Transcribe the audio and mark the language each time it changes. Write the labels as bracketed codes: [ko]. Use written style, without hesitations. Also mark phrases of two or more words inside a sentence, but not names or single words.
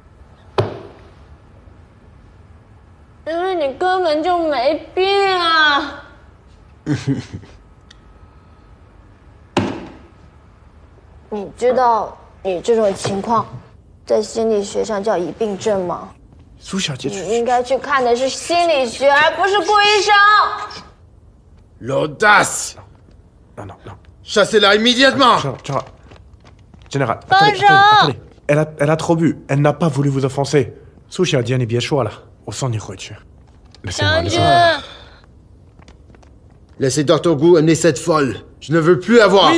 [zh] 因为你根本就没病啊！你知道你这种情况在心理学上叫疑病症吗？苏小姐，你应该去看的是心理学，而不是顾医生。 [fr] L'audace！ Non, Chassez-la immédiatement. Général, attendez. Elle a trop bu. Elle n'a pas voulu vous offenser. [zh] 苏小姐，你别说了，我送你回去。将军。 [fr] Laissez Dr. Gu amener cette folle. Je ne veux plus la voir.